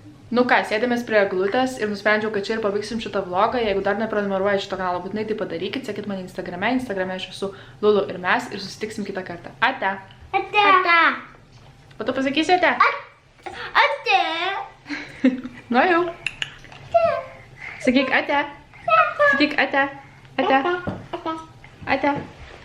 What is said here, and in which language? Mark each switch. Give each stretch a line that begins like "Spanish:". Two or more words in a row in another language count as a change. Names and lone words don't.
Lithuanian: Nu ką, sėdėmės prie eglutės ir nusprendžiau, kad čia ir pabaigsim šitą vlogą. Jeigu dar neprenumeruojate šito kanalo, būtinai tai padarykit. Sekit mane Instagrame. Instagrame aš esu Lulu ir mes ir susitiksim kitą kartą. Ate. Ate. Ate. O tu pasakysi ate? Ate. Nu jau. Sakyk ate. Sakyk ate. Ate. Ate.